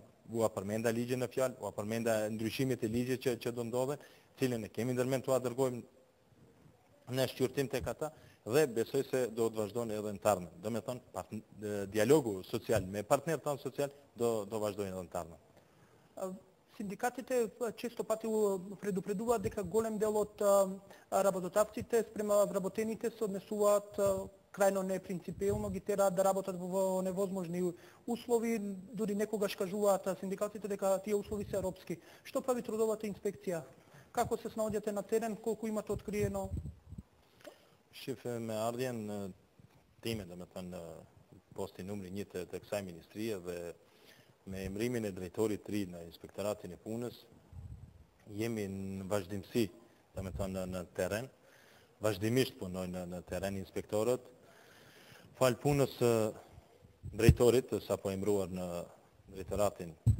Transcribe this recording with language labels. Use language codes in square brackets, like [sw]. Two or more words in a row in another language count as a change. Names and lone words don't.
[sq] Ua përmenda ligjin në fjalë, ua përmenda ndryshimet e ligjit që do ndodhen, cilën e kemi ndërmend tua dërgojmë në shqyrtim tek ata dhe besoj se do të vazhdon edhe në të ardhmen. Do me thonë dialogu social me partnerët tanë social do vazhdojnë edhe në të ardhmen. [mk] Синдикатите често пати предупредуваат дека голем дел од работодавците спрема вработените се однесуваат крајно непринципиелно, ги тераат да работат во невозможни услови, дури некогаш кажуваат синдикатите дека тие услови се робски. Што прави трудовата инспекција? Како се снаоѓате на терен, колку имате откриено? [sq] Shif me ardhjen time, do me thënë posti numri 1 të kësaj ministrie dhe me emrimin e drejtorit të ri në Inspektoratin e Punës, jemi në vazhdimsi, do me thënë në teren, vazhdimisht punojnë në teren inspektorët, falë punës drejtorit, sapo emruar në drejtoratin